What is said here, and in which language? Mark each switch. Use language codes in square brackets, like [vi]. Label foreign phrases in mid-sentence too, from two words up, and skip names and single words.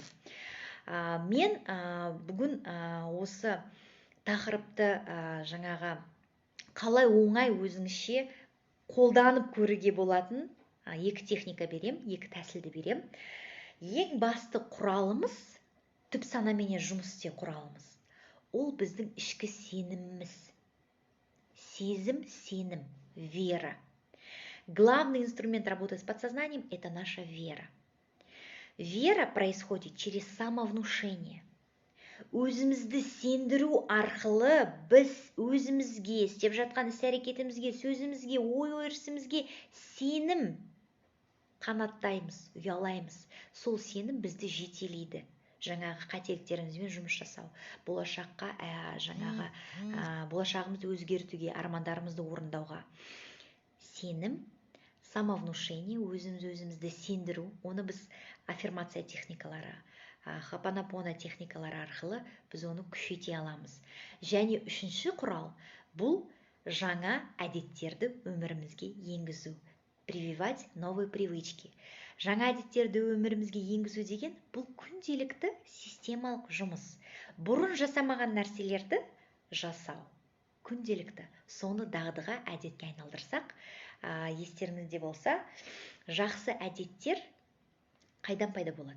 [kk] Мен бүгін осы тақырыпты жаңағы қалай оңай өзіңізше қолданып көруге болатын екі техника берем, екі тәсілді берем. Ең басты құралымыз, түп санаменен жұмыс істеу құралымыз, ол біздің ішкі сеніміміз. Сезім, сенім, [ru] вера. Главный инструмент работы с подсознанием – это наша вера. Вера происходит через самовнушение. [kk] Өзімізді сендіру арқылы біз өзімізге, істеп жатқан іс-әрекетімізге, сөзімізге, ой-өрісімізге сенім қанаттаймыз, ұялаймыз. Сол сенім бізді жетелейді. Жаңағы қателіктерімізбен жұмыс жасау, болашаққа жаңағы болашағымызды өзгертуге, армандарымызды орындауға. Сенім, самовнушение, өзімізді сендіру, оны біз аффирмация техникалары, хапанапона техникалары арқылы біз оны күшейте аламыз. Және үшінші құрал, бұл жаңа әдеттерді өмірімізге енгізу. [ru] Прививать новые привычки. [kk] Жаңа әдеттерді өмірімізге енгізу деген бұл күнделікті системалық жұмыс. Бұрын жасамаған нәрселерді жасау. Күнделікті. Соны дағдыға, әдетке айналдырсақ, естеріңізде болса, жақсы әдеттер қайдан пайда болады?